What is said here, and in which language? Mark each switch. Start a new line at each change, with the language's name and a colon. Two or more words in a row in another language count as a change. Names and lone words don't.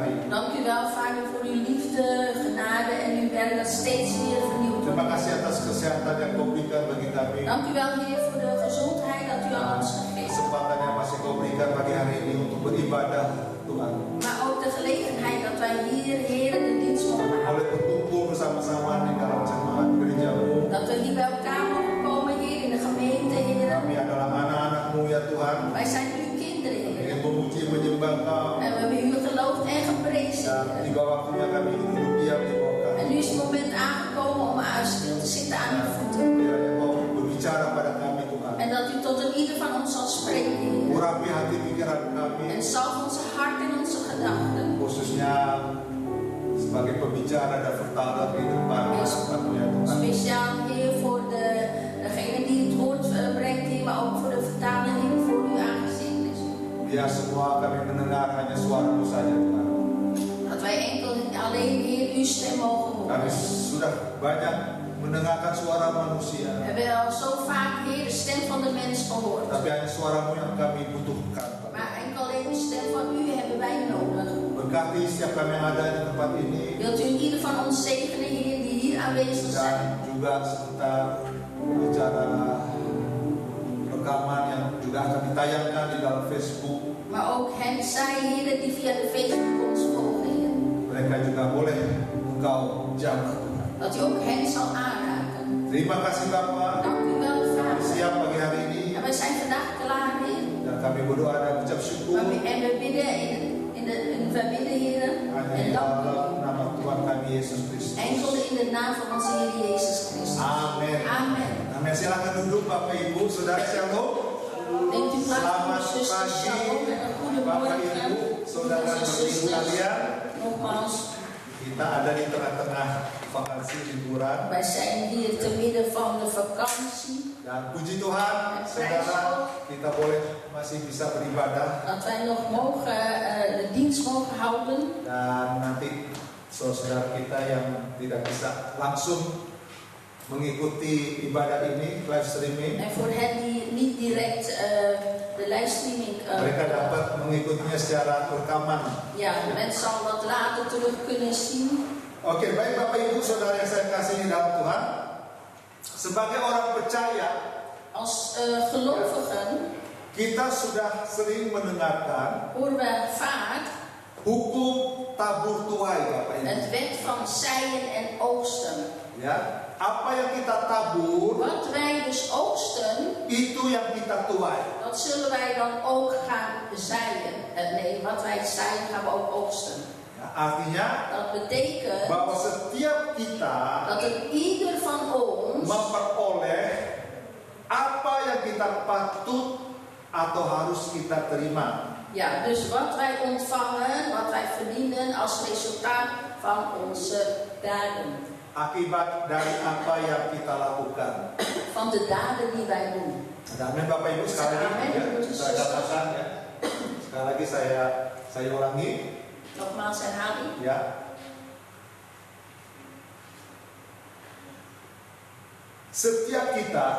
Dutch: Dank u wel, Vader, voor uw liefde, genade en uw werk dat steeds weer vernieuwd
Indonesian: Terima
Dutch: wordt.
Indonesian: kasih atas kesehatan yang kau berikan bagi kami.
Dutch: Dank u wel, Heer, voor de gezondheid dat u aan ons gegeven.
Indonesian: Kesempatan yang masih kau berikan pagi hari ini untuk beribadah, Tuhan.
Dutch: Maar ook de gelegenheid dat wij hier, Heer, de dienst mogen houden.
Indonesian: Boleh berkumpul bersama-sama di dalam jemaat gerejamu.
Dutch: Dat we hier bij elkaar mogen komen, Heer, in de gemeente, Heer.
Indonesian: Kami adalah anak-anak-Mu ya Tuhan.
Dutch: Wij zijn uw kinderen, Heer.
Indonesian: Ingin memuji menyembah Kau.
Dutch: En we hebben u geloofd en geprezen,
Indonesian: Dan
Dutch: Heer.
Indonesian: tiba waktunya kami duduk diam di bawah
Dutch: En
Indonesian: kami.
Dutch: nu is het moment aangekomen om stil te zitten aan uw voeten.
Indonesian: Kiranya Kau berbicara pada kami Tuhan.
Dutch: En dat u tot een ieder van ons zal spreken, Heer.
Indonesian: Urapi hati pikiran kami.
Dutch: En zalf onze hart en onze gedachten.
Indonesian: Khususnya sebagai pembicara dan vertaler di depan hadapan-Mu ya Tuhan.
Dutch: Speciaal, Heer, voor degene die het woord brengt, Heer, maar ook voor de vertaler, Heer, voor uw aangezicht is.
Indonesian: Biar semua kami mendengar hanya suara-Mu saja Tuhan.
Dutch: Dat wij enkel alleen, Heer, uw stem mogen
Indonesian: Kami
Dutch: horen.
Indonesian: sudah banyak mendengarkan suara manusia.
Dutch: We hebben al zo vaak, Heer, de stem van de mens gehoord.
Indonesian: Tapi hanya suara-Mu yang kami butuhkan.
Dutch: Maar enkel alleen de stem van u hebben wij nodig.
Indonesian: Berkati setiap kami yang ada di tempat ini.
Dutch: Wilt u ieder van ons zegenen, Heer, die hier aanwezig zijn.
Indonesian: Dan juga sebentar acara rekaman yang juga akan ditayangkan di dalam Facebook.
Dutch: Maar ook hen, zij, Heer, die via de Facebook ons volgen, Heer.
Indonesian: Mereka juga boleh Engkau jamah.
Dutch: Dat u ook hen zal aanraken.
Indonesian: Terima kasih Bapa.
Dutch: Dank u wel,
Indonesian: Kami
Dutch: Vader.
Indonesian: siap pagi hari ini.
Dutch: En wij zijn vandaag klaar, Heer.
Indonesian: Dan kami berdoa dan ucap syukur.
Dutch: En we bidden we bidden, Heer.
Indonesian: Hanya
Dutch: En
Indonesian: di
Dutch: dank u.
Indonesian: dalam nama Tuhan kami Yesus Kristus.
Dutch: Enkel in de naam van onze Heer Jezus Christus.
Indonesian: Amin.
Dutch: Amen.
Indonesian: Amin. Silakan duduk Bapak Ibu, Saudara Shalom.
Dutch: Neemt u plaats,
Indonesian: Selamat
Dutch: zuster
Indonesian: pagi,
Dutch: Shalom, en een goede
Indonesian: Bapak
Dutch: morgen.
Indonesian: Ibu, Saudara
Dutch: Broeders en
Indonesian: dan Ibu
Dutch: zusters,
Indonesian: kalian.
Dutch: nogmaals,
Indonesian: Kita ada di tengah-tengah vakansi liburan.
Dutch: wij zijn hier te midden van de vakantie.
Indonesian: Dan puji Tuhan, saudara, kita boleh masih bisa beribadah.
Dutch: Dat wij nog mogen, de dienst mogen houden.
Indonesian: Dan nanti saudara kita yang tidak bisa langsung mengikuti ibadah ini,
English: live streaming,
Dutch: En voor hen die niet direct de livestreaming
Indonesian: mereka dapat mengikutinya secara rekaman.
Dutch: ja, men zal dat later terug kunnen zien.
Indonesian: Oke, baik Bapak Ibu Saudara yang saya kasihi dalam Tuhan. Sebagai orang percaya,
Dutch: Als gelovigen
Indonesian: kita sudah sering mendengarkan
Dutch: horen we vaak
Indonesian: hukum tabur tuai, Bapak Ibu.
Dutch: het wet van zaaien en oogsten.
Indonesian: Ya, apa yang kita tabur
Dutch: Wat wij dus oogsten,
Indonesian: itu yang kita tuai.
Dutch: dat zullen wij dan ook gaan zaaien. Nee, wat wij zaaien gaan we ook oogsten.
Indonesian: Ya, artinya
Dutch: Dat betekent
Indonesian: bahwa setiap kita
Dutch: dat er ieder van ons
Indonesian: memperoleh apa yang kita patut atau harus kita terima.
Dutch: ja, dus wat wij ontvangen, wat wij verdienen als resultaat van onze daden.
Indonesian: Akibat dari apa yang kita lakukan.
Dutch: Van de daden die wij doen.
Indonesian: Amin Bapak Ibu sekali lagi Amin. ya, saya katakan ya. Sekali lagi saya ulangi
Dutch: Nogmaals herhaling.
Indonesian: ya. Setiap kita